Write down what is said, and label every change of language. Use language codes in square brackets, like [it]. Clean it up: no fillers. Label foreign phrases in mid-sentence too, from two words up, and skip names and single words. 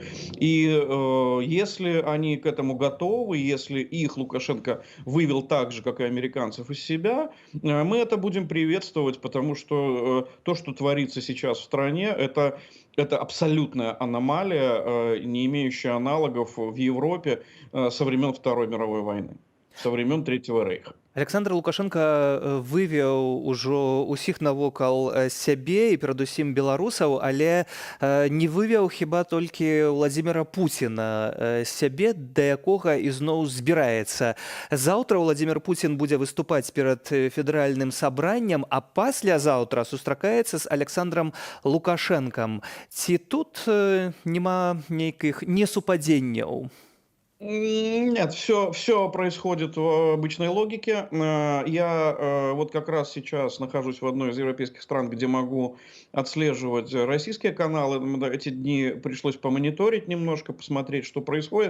[ru] И если они к этому готовы, если их Лукашенко вывел так же, как и американцев, из себя, мы это будем приветствовать, потому что то, что творится сейчас в стране, это абсолютная аномалия, не имеющая аналогов в Европе со времен Второй мировой войны, со времен Третьего рейха. [be] Александр Лукашенко вывеў ужо ўсіх навокал сябе і перадусім беларусаў, але не вывеў хіба толькі Владзіміра Пуціна сябе, да якога ізноў збіраецца. Заўтра Владзімір Пуцін будзе выступаць перад федэральным сабраннем, а паслязаўтра сустракаецца з Александром Лукашэнкам. Ці тут няма нейкіх несупадзенняў? [ru] Нет, все происходит в обычной логике. Я вот как раз сейчас нахожусь в одной из европейских стран, где могу отслеживать российские каналы. Эти дни пришлось помониторить немножко, посмотреть, что происходит.